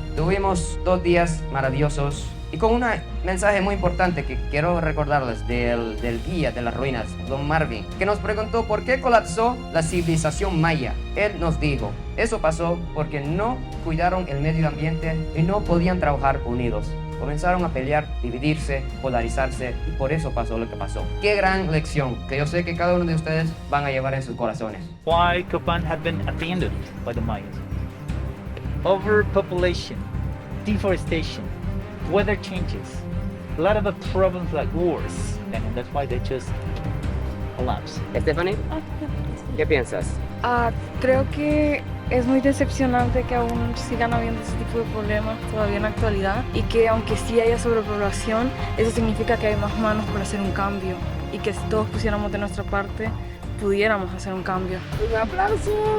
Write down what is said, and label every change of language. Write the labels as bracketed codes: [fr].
[es] Tuvimos 2 días maravillosos y con un mensaje muy importante que quiero recordarles del guía de las ruinas, Don Marvin, que nos preguntó por qué colapsó la civilización maya. Él nos dijo, eso pasó porque no cuidaron el medio ambiente y no podían trabajar unidos. Comenzaron a pelear, dividirse, polarizarse y por eso pasó lo que pasó. Qué gran lección que yo sé que cada uno de ustedes van a llevar en sus corazones. [en] Why Copan had been abandoned by the Mayas? Overpopulation, deforestation, weather changes, a lot of problems like wars, and that's why they just collapse. [es] Stephanie, ¿qué piensas? Creo que Es muy decepcionante que aún sigan habiendo ese tipo de problemas todavía en la actualidad y que aunque sí haya sobrepoblación, eso significa que hay más manos para hacer un cambio y que si todos pusiéramos de nuestra parte, pudiéramos hacer un cambio. Un aplauso.